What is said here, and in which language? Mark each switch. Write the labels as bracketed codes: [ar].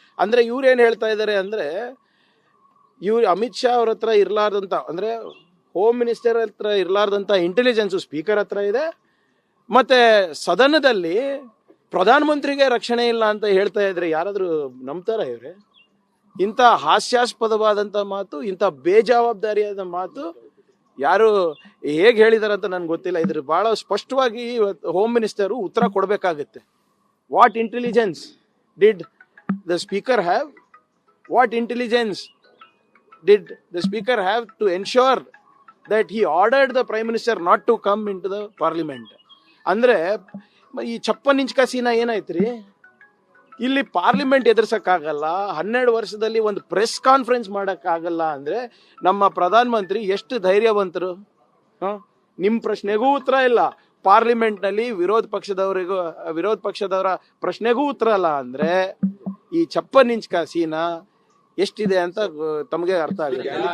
[kn] ಅಂದರೆ ಇವ್ರೇನು ಹೇಳ್ತಾ ಇದ್ದಾರೆ ಅಂದರೆ, ಇವ್ರು ಅಮಿತ್ ಶಾ ಅವ್ರ ಹತ್ರ ಇರಲಾರ್ದಂಥ, ಅಂದರೆ ಹೋಮ್ ಮಿನಿಸ್ಟರ್ ಹತ್ರ ಇರಲಾರ್ದಂಥ ಇಂಟೆಲಿಜೆನ್ಸು ಸ್ಪೀಕರ್ ಹತ್ರ ಇದೆ, ಮತ್ತು ಸದನದಲ್ಲಿ ಪ್ರಧಾನಮಂತ್ರಿಗೆ ರಕ್ಷಣೆ ಇಲ್ಲ ಅಂತ ಹೇಳ್ತಾ ಇದ್ರೆ ಯಾರಾದರೂ ನಂಬ್ತಾರ ಇವರೇ? ಇಂಥ ಹಾಸ್ಯಾಸ್ಪದವಾದಂಥ ಮಾತು, ಇಂಥ ಬೇಜವಾಬ್ದಾರಿಯಾದ ಮಾತು ಯಾರು ಹೇಗೆ ಹೇಳಿದಾರೆ ಅಂತ ನನಗೆ ಗೊತ್ತಿಲ್ಲ. ಇದ್ರ ಭಾಳ ಸ್ಪಷ್ಟವಾಗಿ ಹೋಮ್ ಮಿನಿಸ್ಟರು ಉತ್ತರ ಕೊಡಬೇಕಾಗುತ್ತೆ. [en] What intelligence did the speaker have? What intelligence did the speaker have to ensure that he ordered the prime minister not to come into the parliament? [kn] ಅಂದರೆ ಈ 56 ಇಂಚ್ ಕಸಿನ ಏನಾಯ್ತು ರೀ? ಇಲ್ಲಿ ಪಾರ್ಲಿಮೆಂಟ್ ಎದುರಿಸೋಕ್ಕಾಗಲ್ಲ, 12 ವರ್ಷದಲ್ಲಿ ಒಂದು ಪ್ರೆಸ್ ಕಾನ್ಫರೆನ್ಸ್ ಮಾಡೋಕ್ಕಾಗಲ್ಲ ಅಂದರೆ ನಮ್ಮ ಪ್ರಧಾನಮಂತ್ರಿ ಎಷ್ಟು ಧೈರ್ಯವಂತರು? ನಿಮ್ಮ ಪ್ರಶ್ನೆಗೂ ಉತ್ತರ ಇಲ್ಲ, ಪಾರ್ಲಿಮೆಂಟ್ನಲ್ಲಿ ವಿರೋಧ ಪಕ್ಷದವರ ಪ್ರಶ್ನೆಗೂ ಉತ್ತರ ಇಲ್ಲ ಅಂದರೆ ಈ 56 ಇಂಚ್ ಕಸಿನ ಎಷ್ಟಿದೆ ಅಂತ ತಮಗೆ ಅರ್ಥ ಆಗುತ್ತೆ.